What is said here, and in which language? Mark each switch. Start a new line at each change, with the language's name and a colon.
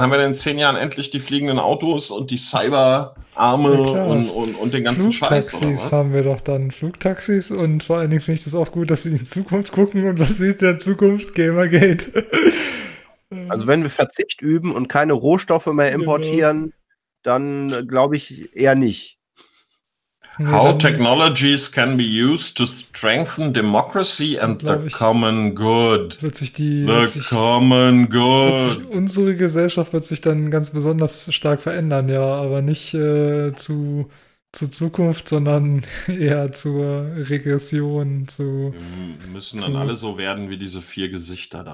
German: Haben wir denn in 10 Jahren endlich die fliegenden Autos und die Cyberarme und den ganzen Flugtaxis Flugtaxis haben wir doch dann. Flugtaxis, und vor allen Dingen finde ich das auch gut, dass sie in Zukunft gucken und was sieht der Zukunft Gamergate. Also wenn wir Verzicht üben und keine Rohstoffe mehr importieren, dann glaube ich eher nicht.
English: How technologies can be used to strengthen democracy and the common good.
German: Unsere Gesellschaft wird sich dann ganz besonders stark verändern, ja, aber nicht zur Zukunft, sondern eher zur Regression. Wir müssen dann alle so werden wie diese 4 Gesichter da.